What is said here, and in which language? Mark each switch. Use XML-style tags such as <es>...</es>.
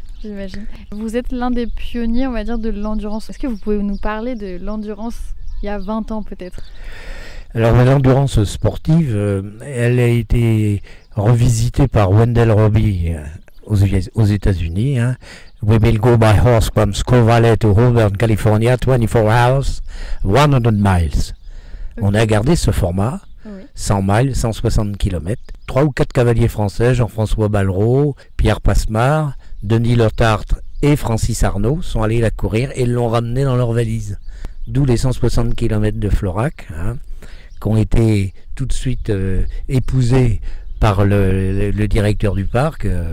<fr>J'imagine. Vous êtes l'un des pionniers, on va dire, de l'endurance. Est-ce que vous pouvez nous parler de l'endurance il y a 20 ans peut-être ? Alors l'endurance sportive, elle a été revisitée par Wendell Robbie aux États-Unis.</fr> <en>We will go by horse from Squaw Valley to Auburn, California, 24 hours, 100 miles.</en> <fr>Okay. On a gardé ce format. Oui. 100 miles, 160 km. 3 ou 4 cavaliers français, Jean-François Ballereau, Pierre Passemard, Denis Lotartre et Francis Arnaud sont allés la courir et l'ont ramené dans leur valise. D'où les 160 km de Florac, qui ont été tout de suite épousés par le directeur du parc.</fr>